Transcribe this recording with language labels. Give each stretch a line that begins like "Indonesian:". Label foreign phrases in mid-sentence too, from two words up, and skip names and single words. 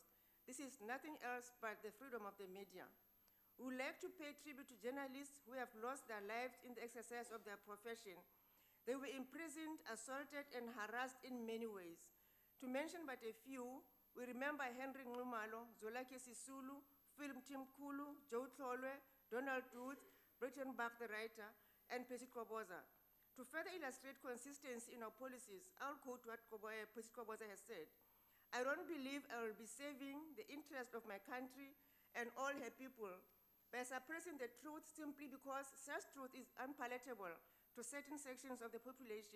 English: This is nothing else but the freedom of the media. We would like to pay tribute to journalists who have lost their lives in the exercise of their profession. They were imprisoned, assaulted, and harassed in many ways. To mention but a few, we remember Henry Nxumalo, Zolake Sisulu, Philip Timkulu, Joe Tlolwe, Donald Duth, Britton Bach the writer, and Percy Koboza. To further illustrate consistency in our policies, I'll quote what Percy Koboza has said. I don't believe I will be saving the interest of my country and all her people by suppressing the truth simply because such truth is unpalatable to certain sections of the population.